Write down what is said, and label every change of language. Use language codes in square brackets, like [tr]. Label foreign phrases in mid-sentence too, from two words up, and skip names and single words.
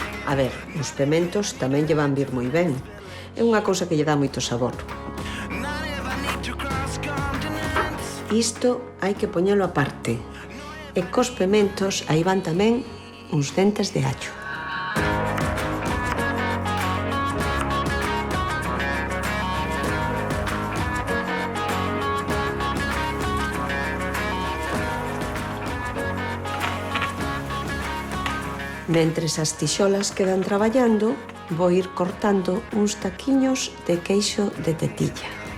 [gl] A ver, os pementos tamén lle van vir moi ben. É unha cousa que lle dá moito sabor. [en] Not if I need to cross continents. [gl] Isto hai que poñelo aparte. E cos pementos aí van tamén uns dentes de allo. Mentres as tixolas quedan traballando, vou ir cortando uns taquiños de queixo de tetilla.